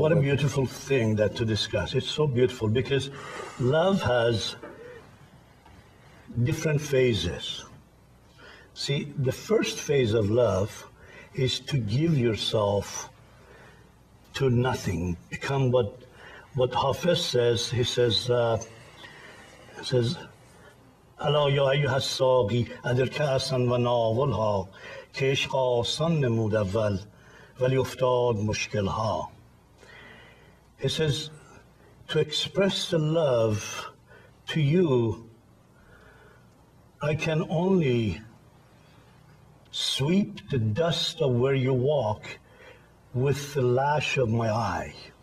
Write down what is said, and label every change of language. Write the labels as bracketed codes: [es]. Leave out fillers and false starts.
[en] What a beautiful thing that to discuss. It's so beautiful because love has different phases. See, the first phase of love is to give yourself to nothing, become what Hafiz says. He says, [ar] الا یا ایها الساقی ادر کأسا و ناولها [fa] که عشق آسان نمود اول ولی افتاد مشکلها. [en] He says, to express the love to you, I can only sweep the dust of where you walk with the lash of my eye.